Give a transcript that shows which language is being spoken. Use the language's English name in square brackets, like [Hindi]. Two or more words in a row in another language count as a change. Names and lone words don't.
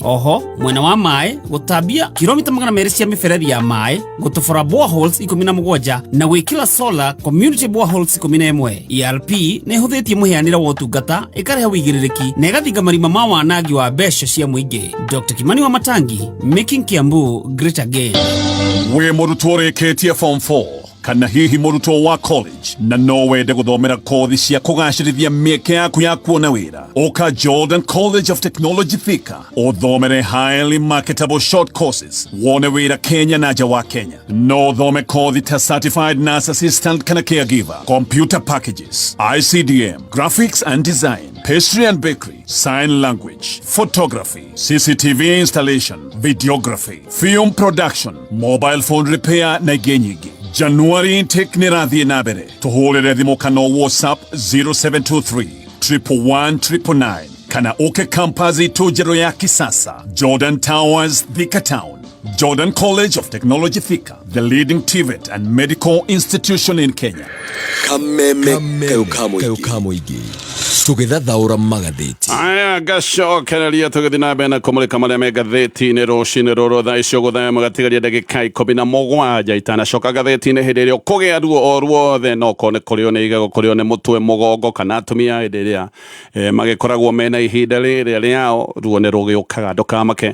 [Kikuyu] Oho mwena wa maĩ gũtambia kilomita 200 cia mĩberethi ya maĩ gũtobora boreholes 17 na gwĩkĩra [English] solar community boreholes [Kikuyu] 11. ERP nĩ ĩhũthĩtie mũhianĩre wa ũtungata ĩkarehe wĩigĩrĩrĩki na ĩgathinga marima ma wanangi wa mbeca cia mũingĩ. [English] Dr. Kimani Wamatangi, making Kiambu great again. [Kikuyu] We mũrutwo ũrĩkĩtie form 4 kana hihi mũrutwo wa college na no wende gũthomera kothi cia kũgacĩrithia mĩeke yaku ya kuona wĩra ũka Jordan College of Technology Thika ũthomere [English] highly marketable short courses [Kikuyu] wone wĩra Kenya na nja wa Kenya no thome kothi ta [English] certified nurse assistant [Kikuyu] kana [English] caregiver computer packages ICDM graphics and design pastry and bakery sign language photography CCTV installation videography film production mobile phone repair [Kikuyu] na ingĩ nyingĩ [English] January intake [Kikuyu] nĩ rathiĩ na mbere. Tũhũrĩre thimũ kana WhatsApp 0723 111 999 kana ũke campus itũ njerũ ya kisasa Jordan Towers, Thika Town. [English] Jordan College of Technology Thika, the leading TVET and medical institution in Kenya. [Kikuyu] Kameme kamuigi. Tũgĩthathaũra magathĩti. Aya gacokereria tũgĩthiĩ na mbere na kũmũrĩka marĩa me ngathĩti-inĩ rũcinĩ rũrũ thaa icio gũthaya mũgatigaria ndagĩka 17 itanacoka ngathĩti-inĩ hĩndĩ ĩrĩa ũkũgĩa ruo o ruothe no korwo nĩ kũrĩo nĩ igego, kũrĩo nĩ mũtwe, mũgongo kana atumia hĩndĩ ĩrĩa magĩkoragwo mena ihinda rĩrĩa rĩao ruo nĩ rũgĩũkaga ndũkamake.